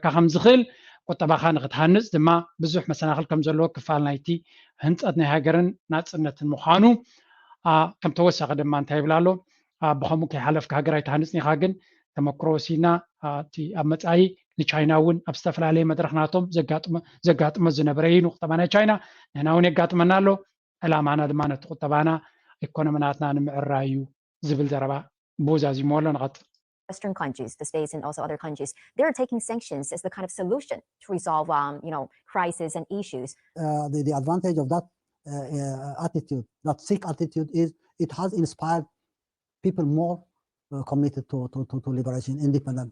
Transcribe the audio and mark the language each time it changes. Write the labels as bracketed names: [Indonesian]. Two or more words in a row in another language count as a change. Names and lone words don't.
[Tigrinya] ከም ዝኽእል ቁጠባኻ ንክትሃንፅ ድማ ብዙሕ መሰናኽል ከም ዘለዎ ክፋል ናይቲ ህንፀት ናይ ሃገርን ናፅነትን ምዃኑ ከም ተወሳኺ ድማ እንታይ ይብላ ኣሎ ብከምኡ ከይሓለፍካ ሃገር ኣይትሃንፅን ኢኻ ግን ተመክሮ ወሲድና እቲ ኣብ መፃኢ ንቻይና እውን ኣብ ዝተፈላለየ መድረክናቶም ዘጋጥሞ ዝነበረ እዩ ንቁጠባ ናይ ቻይና ንሕና እውን የጋጥመና ኣሎ ዕላማና ድማ ነቲ ቁጠባና ኢኮኖሚናትና ንምዕራይ እዩ ዝብል ዘረባ ብወዛዚሞ ኣሎ ንቐጥል [English] Western countries, the States and also other countries, they're taking sanctions as the kind of solution to resolve, crises and issues. The advantage of that attitude, that Sikh attitude, is it has inspired people more committed to liberation, independence.